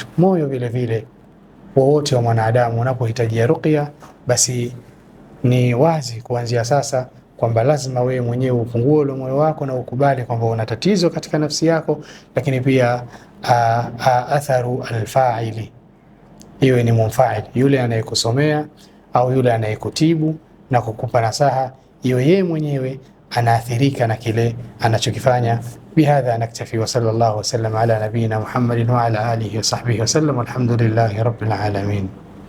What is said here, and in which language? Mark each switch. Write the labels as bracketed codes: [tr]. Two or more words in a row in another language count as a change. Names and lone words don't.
[sw] Moyo vile vile wowote wa mwanadamu unapohitajia ruqya, basi ni wazi kuanzia sasa kwamba lazima wewe mwenyewe ufungue ule moyo wako na ukubali kwamba una tatizo katika nafsi yako. Lakini pia [ar] أثر الفاعل, [sw] iwe ni mumfa'il, yule anayekusomea au yule anayekutibu na kukupa nasaha, iwe yeye mwenyewe anaathirika na kile anachokifanya. [ar] بهذا نكتفي، وصلى الله وسلم على نبينا محمد وعلى آله وصحبه وسلم، والحمد لله رب العالمين.